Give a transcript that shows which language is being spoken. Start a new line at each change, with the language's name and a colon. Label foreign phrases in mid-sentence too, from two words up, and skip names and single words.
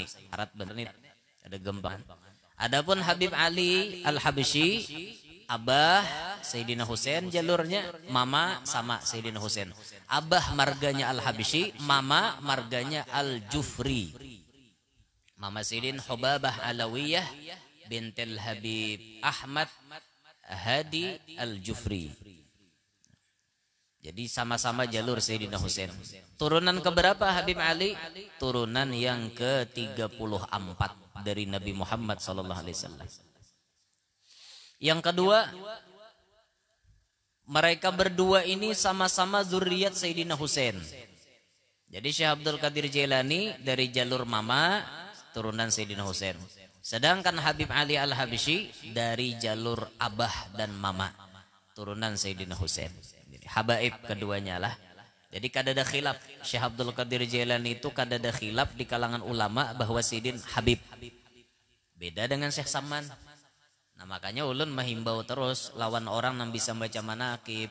Banjar: Arat bener nih, ada gembangan. Adapun Habib Ali Al-Habsyi, Abah Sayyidina Husain jalurnya, Mama sama Sayyidina Husain. Abah marganya Al-Habsyi, Mama marganya Al-Jufri. Mama Sayyidin Hubabah Alawiyah bintil Habib Ahmad Hadi Al-Jufri. Jadi sama-sama jalur Sayyidina Husain.
Indonesian: Turunan keberapa Habib Ali? Turunan yang ke-34 dari Nabi Muhammad SAW. Yang kedua, mereka berdua ini sama-sama zurriyat Sayyidina Husain. Jadi Syekh Abdul Qadir Jailani dari jalur Mama, turunan Sayyidina Husain. Sedangkan Habib Ali Al-Habsyi dari jalur Abah dan Mama, turunan Sayyidina Husain.
Banjar: Habaib keduanya lah. Jadi kada ada khilaf. Syekh Abdul Qadir Jailani itu kada ada khilaf di kalangan ulama bahwa Sidin Habib. Beda dengan Syekh Saman. Nah makanya ulun mahimbau terus lawan orang yang bisa baca manakib.